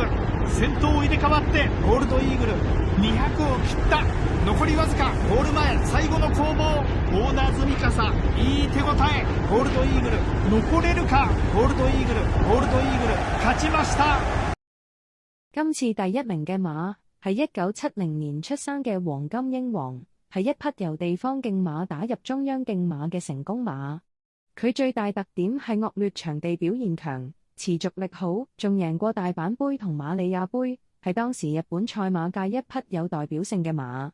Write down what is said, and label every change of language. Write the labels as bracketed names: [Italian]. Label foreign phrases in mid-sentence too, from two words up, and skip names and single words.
[Japanese] 先頭入れ替わってゴールドイーグル200を切った。残りわずか。ゴール前最後の攻防。大名積み傘いい手応え。ゴールドイーグル残れるか。ゴールドイーグル勝ちました。 [Cantonese] 今次第一名嘅馬係1970年出生嘅黃金英皇，係一匹由地方競馬打入中央競馬嘅成功馬。佢最大特點係惡劣場地表現強，持續力好，仲贏過大阪杯同馬里亞杯，係當時日本賽馬界一匹有代表性嘅馬。